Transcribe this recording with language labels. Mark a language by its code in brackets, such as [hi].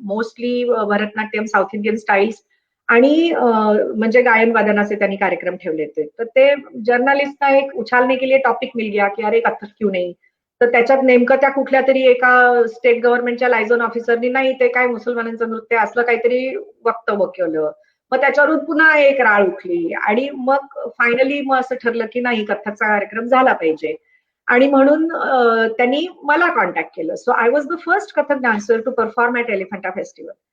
[mr] Mostly Bharatanatyam, south Indian styles आणि म्हणजे गायन वादनाचे त्यांनी कार्यक्रम ठेवले होते. तर ते जर्नलिस्टना एक [hi] उछालने के लिए टॉपिक मिल गया की अरे कथ्थक क्यों नहीं. [mr] तर त्याच्यात नेमकं त्या कुठल्या तरी एका स्टेट गव्हर्नमेंटच्या लायझोन ऑफिसरनी नाही ते काय मुसलमानांचं नृत्य असलं काहीतरी वक्तव्य केलं. मग त्याच्यावरून पुन्हा एक राळ उठली आणि मग फायनली मग असं ठरलं की नाही कथ्थकचा कार्यक्रम झाला पाहिजे. आणि म्हणून त्यांनी मला कॉन्टॅक्ट केलं. [en] So I was the first Kathak dancer to perform at Elephanta festival.